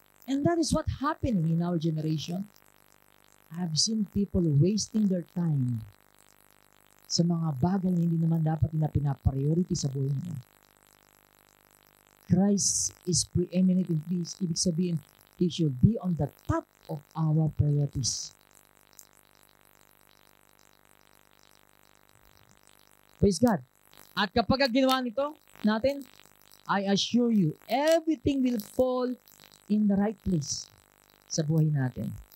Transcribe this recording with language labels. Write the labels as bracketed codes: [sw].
[en] And that is what happening in our generation. I've seen people wasting their time [tl] sa mga bagay na hindi naman dapat na pinapriority sa buhay nila. [en] Christ is preeminent in this. [tl] Ibig sabihin, [en] He should be on the top of our priorities. Praise God. [tl] At kapag ginawa nito natin, [en] I assure you, everything will fall in the right place [tl] sa buhay natin.